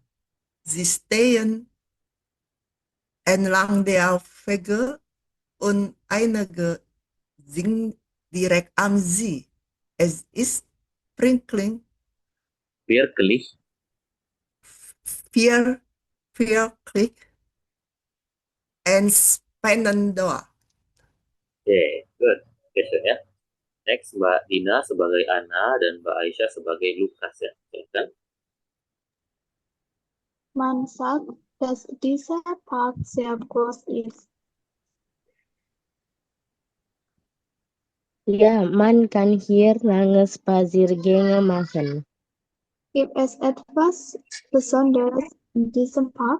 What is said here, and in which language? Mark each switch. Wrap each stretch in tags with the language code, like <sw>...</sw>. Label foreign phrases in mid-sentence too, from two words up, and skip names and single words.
<de>Sie stehen entlang der Wege und einige sind direkt am See. Es ist wirklich Wirklich. wirklich entspannend dort.</de> <en>Oke, good.</en> <id>Question ya. Next, Mbak Dina sebagai Ana dan Mbak Aisyah sebagai Lukas ya. Silakan.</id> <de>Man sagt, dass dieser Park sehr groß ist. Ja, man kann hier lange Spaziergänge machen. Gibt es etwas Besonderes in diesem Park?</de>